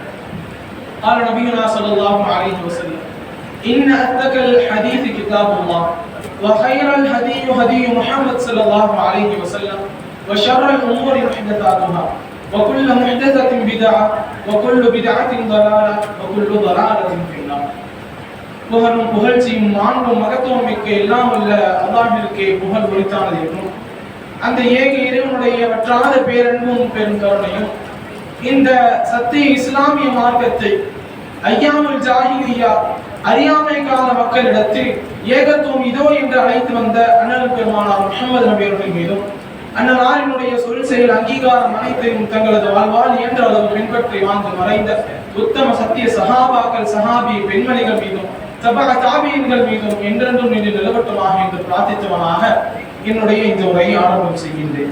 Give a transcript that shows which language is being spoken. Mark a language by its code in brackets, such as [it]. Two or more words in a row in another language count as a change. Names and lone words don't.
[ar] قال نبينا صلى الله عليه وسلم إن أصدق الحديث كتاب الله وخير الهدي هدي محمد صلى الله عليه وسلم وشر الأمور محدثاتها وكل محدثة بدعة وكل بدعة ضلالة وكل ضلالة في النار. [ta] புகழும் புகழ்ச்சியும் மாண்பும் மகத்துவம் மிக்க எல்லாம் உள்ள அல்லாஹ்விற்கே புகழ் உரித்தானது என்றும் அந்த ஏக இறைவனுடைய வற்றாத பேரன்பும் பெருங்கருணையும் இந்த சத்திய இஸ்லாமிய மார்க்கத்தை [ar] أيام الجاهلية [ta] அறியாமை கால மக்களிடத்தில் ஏகத்துவம் இதோ என்று அழைத்து வந்த அண்ணல் பெருமானார் முஹம்மது நபி அவர்கள் மீதும் அண்ணனாரினுடைய சொல் செயல் அங்கீகாரம் அனைத்தையும் தங்களது வாழ்வால் இயன்ற அளவு பின்பற்றி வாழ்ந்து மறைந்த உத்தம சத்திய சஹாபாக்கள் சஹாபி பெண்மணிகள் மீதும் தபா தாபியன்கள் மீதும் என்றென்றும் நின்று நிலவட்டமாக என்று பிரார்த்தித்தவனாக என்னுடைய இந்த உரையை ஆரம்பம் செய்கின்றேன்.